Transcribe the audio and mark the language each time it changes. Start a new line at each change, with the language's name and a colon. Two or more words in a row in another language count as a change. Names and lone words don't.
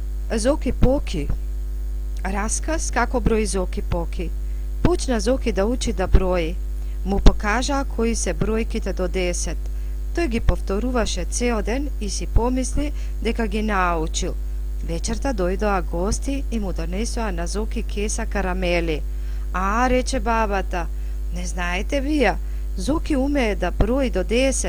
Macedonian: Zoki Poki. Расказ како брои Зоки Поки. Почна Зоки да учи да брои. Му покажа кои се бројките до 10. Той ги повторуваше цел ден и си помисли дека ги научил. Вечерта дојдоа гости и му донесоа на Зоки кеса карамели. А, рече бабата, не знаете вие, Зоки умее да брои до 10.